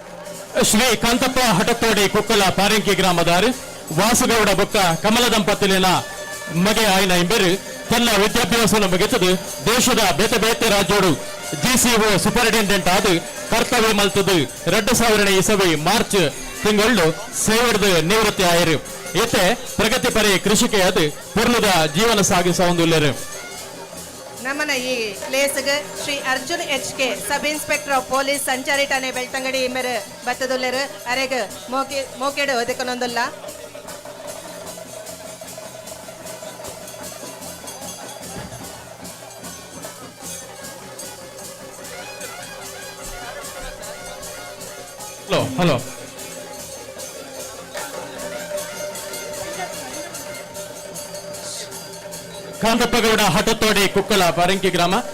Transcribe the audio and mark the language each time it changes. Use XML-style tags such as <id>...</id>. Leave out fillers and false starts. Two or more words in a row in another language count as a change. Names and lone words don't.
<tcy>ಹಟತೋಡಿ ಕೊಕ್ಕಳ ಪಾರಂಕಿ ಗ್ರಾಮದಾರು ವಾಸುಗೌಡ ಬೊಕ್ಕ ಕಮಲ ದಂಪತಿಲಿನ ಮಗೆ ಆಯ್ನ ಎಂಬರು ತನ್ನ ವಿದ್ಯಾಭ್ಯಾಸವನ್ನು ಮುಗಿತದು ದೇಶದ ಬೇತೆ ಬೇತೆ ರಾಜ್ಯೋಡು GCO ಸೂಪರಿಂಟೆಂಡೆಂಟ್ ಆದ ಕರ್ತವ್ಯ ಮಲ್ತದು 2000 ಇಸವಿ ಮಾರ್ಚ್ ತಿಂಗಳು ಸೇವರ್ದ ನಿವೃತ್ತಿ ಆಯರು ಈತೆ ಪ್ರಗತಿಪರಿ ಕೃಷಿಕೆ ಅದು ಪೂರ್ಣದ ಜೀವನ ಸಾಗಿಸುವುದಿಲ್ಲರು. ನಮ್ಮನ ಈ ಪ್ಲೇಸ್ಗೆ ಶ್ರೀ ಅರ್ಜುನ್ HK</tcy> <en>sub inspector of police</en> <tcy>ಸಂಚಾರಿ ಠಾಣೆ ಬೆಳ್ತಂಗಡಿ ಮೇರೆ ಬತ್ತದುಲ್ಲೆರು ಅರೆಗ ಮೋಕೆಡು ಒದಕನೊಂದಲ್ಲ. ಹಲೋ ಕಾಂತಪ್ಪಗೌಡ ಹಠತೋಡಿ ಕುಕ್ಕಳ ಪರಂಕಿ ಗ್ರಾಮ.</tcy>